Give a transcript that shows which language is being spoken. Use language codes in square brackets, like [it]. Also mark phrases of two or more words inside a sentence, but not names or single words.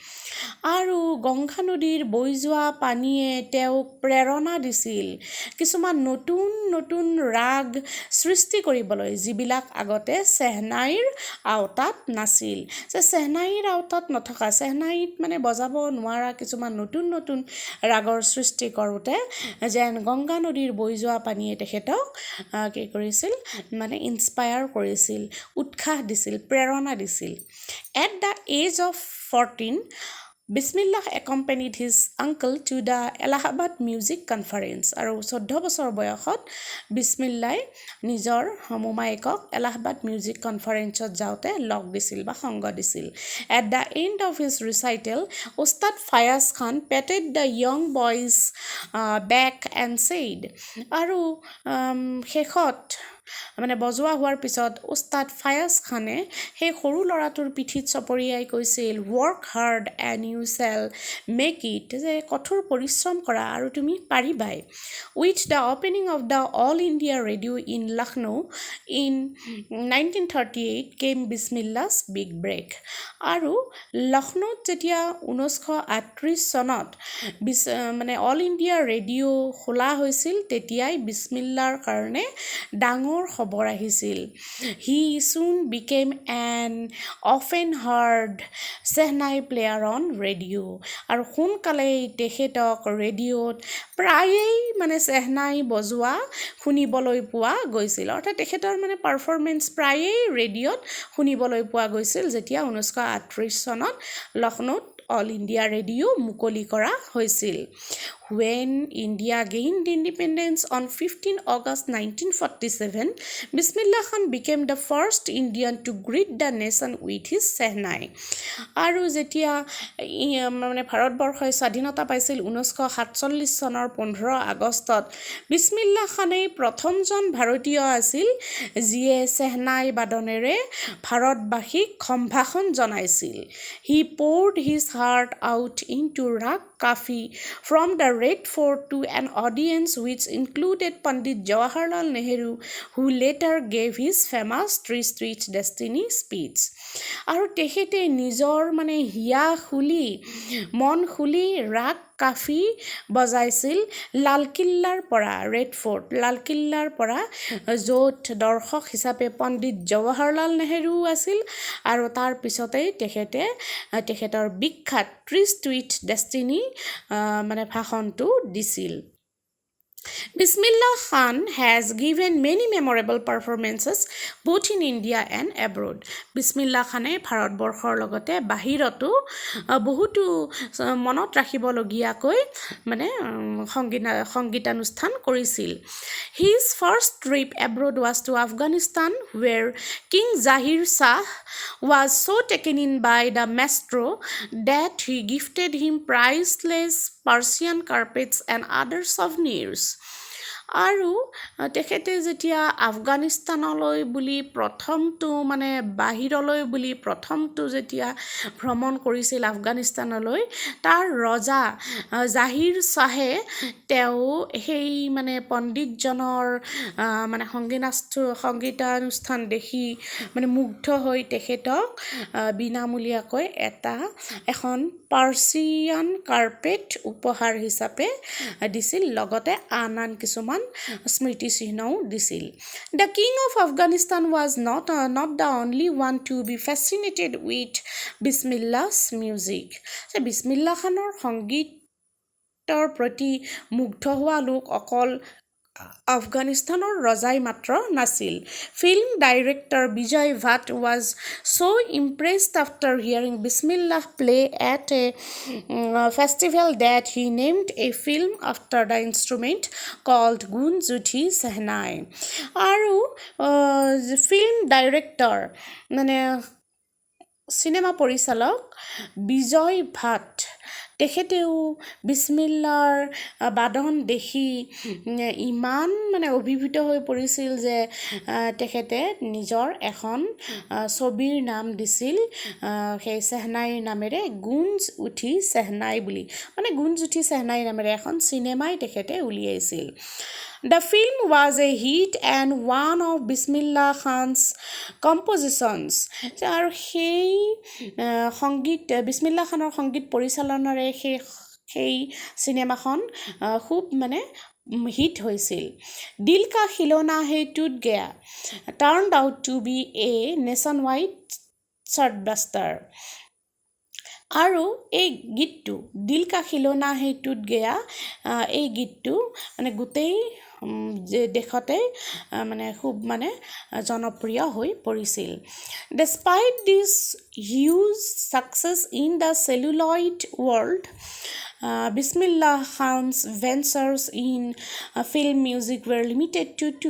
[as] আৰু গংগা নদীৰ বৈ যোৱা পানীয়ে তেওঁক প্ৰেৰণা দিছিল কিছুমান নতুন নতুন ৰাগ সৃষ্টি কৰিবলৈ যিবিলাক আগতে চেহনাইৰ আওতাত নাছিল যে চেহনাইৰ আওতাত নথকা চেহনাইত মানে বজাব নোৱাৰা কিছুমান নতুন নতুন ৰাগৰ সৃষ্টি কৰোঁতে যেন গংগা নদীৰ বৈ যোৱা পানীয়ে তেখেতক কি কৰিছিল মানে ইনস্পায়াৰ কৰিছিল উৎসাহ দিছিল প্ৰেৰণা দিছিল [en] at the age of 14 Bismillah accompanied his uncle to the Allahabad Music Conference [as] আৰু 14 বছৰ বয়সত বিছমিল্লাই নিজৰ মোমায়েকক এলাহাবাদ মিউজিক কনফাৰেন্সত যাওঁতে লগ দিছিল বা সংগ দিছিল [en] at the end of his recital Ustad Fayaz Khan patted the young boy's back and said আৰু [as] শেষত মানে বজোৱা হোৱাৰ পিছত উস্তাদ ফায়াজ খানে সেই সৰু ল'ৰাটোৰ পিঠিত চপৰিয়াই কৈছিল [en] work hard and you shall make it [as] যে কঠোৰ পৰিশ্ৰম কৰা আৰু তুমি পাৰিবাই [en] with the opening of the All India Radio in Lucknow in 1938 came Bismillah's big break [as] আৰু লক্ষ্ণৌত যেতিয়া 1938 চনত মানে অল ইণ্ডিয়া ৰেডিঅ' খোলা হৈছিল তেতিয়াই বিছমিল্লাৰ কাৰণে ডাঙৰ খবৰ আহিছিল [en] he soon became an often heard shehnai player on radio' [as] আৰু সোনকালেই তেখেতক ৰেডিঅ'ত প্ৰায়েই মানে চেহনাই বজোৱা শুনিবলৈ পোৱা গৈছিল অৰ্থাৎ তেখেতৰ মানে পাৰফৰ্মেঞ্চ প্ৰায়েই ৰেডিঅ'ত শুনিবলৈ পোৱা গৈছিল যেতিয়া 1938 চনত লক্ষ্ণৌত অল ইণ্ডিয়া ৰেডিঅ' মুকলি কৰা হৈছিল [en] When India gained independence on 15 August 1947, Bismillah Khan became the first Indian to greet the nation with his Sehnai. [as] আৰু যেতিয়া মানে ভাৰতবৰ্ষই স্বাধীনতা পাইছিল 1947 চনৰ 15 আগষ্টত বিছমিল্লা খানেই প্ৰথমজন ভাৰতীয় আছিল যিয়ে চেহনাই বাদনেৰে ভাৰতবাসীক সম্ভাষণ জনাইছিল [en] He poured his heart out into Rag Kafi from the Red Fort to an audience which included Pandit Jawaharlal Nehru, who later gave his famous Three Streets Destiny speech. [as] আৰু তেখেতে নিজৰ মানে হিয়া খুলি মন খুলি ৰাগ কাফি বজাইছিল লালকিল্লাৰ পৰা ৰেড ফৰ্ট লালকিল্লাৰ পৰা য'ত দৰ্শক হিচাপে পণ্ডিত জৱাহৰলাল নেহেৰু আছিল আৰু তাৰ পিছতেই তেখেতে তেখেতৰ বিখ্যাত থ্ৰী ষ্ট্ৰীট ডেষ্টিনি মানে ভাষণটো দিছিল [en] Bismillah Khan has given many memorable performances both in India and abroad. [as] Bismillah Khane ভাৰতবৰ্ষৰ লগতে বাহিৰতো বহুতো মনত ৰাখিবলগীয়াকৈ মানে সংগীতানুষ্ঠান কৰিছিল [en] His first trip abroad was to Afghanistan where King Zahir Shah was so taken in by the maestro that he gifted him priceless Persian carpets and other souvenirs. [as] আৰু তেখেতে যেতিয়া আফগানিস্তানলৈ বুলি প্ৰথমটো মানে বাহিৰলৈ বুলি প্ৰথমটো যেতিয়া ভ্ৰমণ কৰিছিল আফগানিস্তানলৈ, তাৰ ৰজা জাহিৰ শ্বাহে তেওঁ সেই মানে পণ্ডিতজনৰ মানে সংগীতানুষ্ঠান দেখি মানে মুগ্ধ হৈ তেখেতক বিনামূলীয়াকৈ এখন পাৰ্চিয়ান কাৰ্পেট উপহাৰ হিচাপে দিছিল, লগতে আন কিছুমান স্মৃতিচিহ্নও দিছিল। [en] The king of Afghanistan was not the only one to be fascinated with বিছমিল্লাহ's music. [as] বিছমিল্লাহ খানৰ সংগীতৰ প্ৰতি মুগ্ধ হোৱা লোক অকল আফগানিস্তানৰ ৰজাই মাত্ৰ নাছিল। [en] film director বিজয় ভাট was so impressed after hearing Bismillah play at a festival that he named a film after the instrument called Gunj Uthi Sehnai. [as] আৰু [en] film director [as] মানে চিনেমা পৰিচালক বিজয় ভাট তেখেতেও বিছমিল্লাৰ বাদন দেখি ইমান মানে অভিভূত হৈ পৰিছিল যে তেখেতে নিজৰ এখন ছবিৰ নাম দিছিল সেই চেহনাইৰ নামেৰে, গুঞ্জ উঠি চেহনাই বুলি, মানে গুঞ্জ উঠি চেহনাই নামেৰে এখন চিনেমাই তেখেতে উলিয়াইছিল। [en] The film was a hit and one of Bismillah Khan's compositions. [as] আৰু সেই বিছমিল্লাহ খানৰ সংগীত পৰিচালনাৰে সেই চিনেমাখন খুব মানে হিট হৈছিল। [en] দিল কা খিলৌনা হে টুট গয়া turned out to be a nationwide chartbuster. [as] আৰু এই গীতটো দিল কা খিলৌনা হে টুট গয়া, এই গীতটো মানে গোটেই দেশতে মানে খুব মানে জনপ্ৰিয় হৈ পৰিছিল। [en] Despite this huge success in the celluloid world, Bismillah Khan's ventures in film music were limited to two.